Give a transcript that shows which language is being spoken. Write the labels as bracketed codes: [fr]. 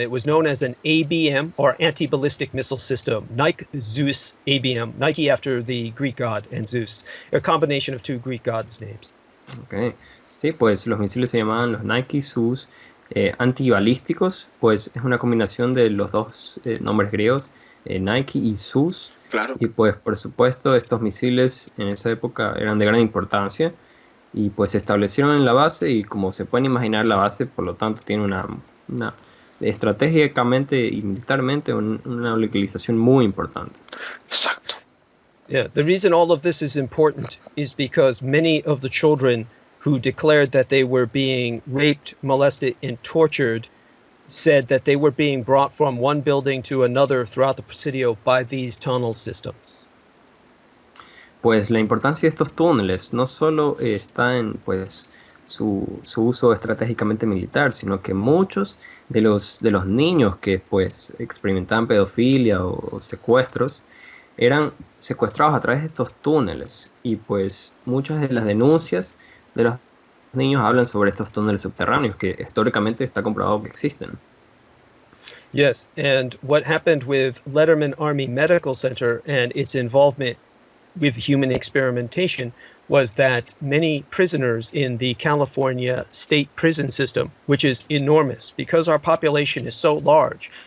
[en] It was known as an ABM, or anti-ballistic missile system. Nike Zeus ABM. Nike after the Greek god, and Zeus, a combination of two Greek gods' names. Okay. [es] Sí, pues los misiles se llamaban los Nike Zeus antibalísticos, pues es una combinación de los dos nombres griegos, Nike y Zeus. Claro. Y pues por supuesto estos misiles en esa época eran de gran importancia y pues se establecieron en la base y como se pueden imaginar la base por lo tanto tiene una estratégicamente y militarmente una localización muy importante. Exacto. [en] Yeah, the reason all of this is important is because many of the children who declared that they were being raped, molested, and tortured said that they were being brought from one building to another throughout the Presidio by these tunnel systems. [es] Pues la importancia de estos túneles no solo está en pues su uso estratégicamente militar, sino que muchos de los niños que pues experimentaban pedofilia o secuestros eran secuestrados a través de estos túneles y pues muchas de las denuncias de los niños hablan sobre estos túneles subterráneos que históricamente está comprobado que existen. [en] Yes, and what happened with Letterman Army Medical Center and its involvement with human experimentation was that many prisoners in the California state prison system, which is enormous because our population is so large.